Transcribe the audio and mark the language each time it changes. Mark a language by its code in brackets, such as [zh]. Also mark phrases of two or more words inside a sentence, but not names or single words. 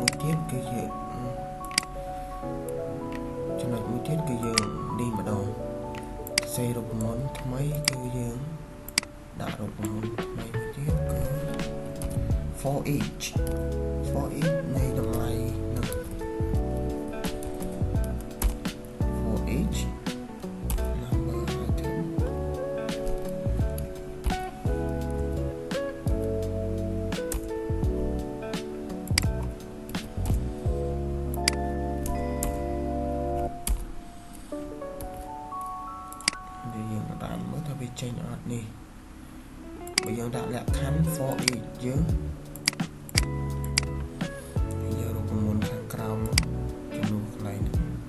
[km] ទៀតគឺយើងចំណុចមួយទៀតគឺយើងនេះម្ដងសេរូបមន្តថ្មីគឺយើងដាក់រូបមន្តថ្មីមួយទៀតគឺ [en] for each [km] នៃតម្លៃនឹង [en] for each number item [km] យើងដាក់មើលថាវាចេញអត់នេះបើយើងដាក់លក្ខខណ្ឌ [en] for each [km] យើង រូបមន្តខាងក្រោមចំនួនកន្លែងនេះ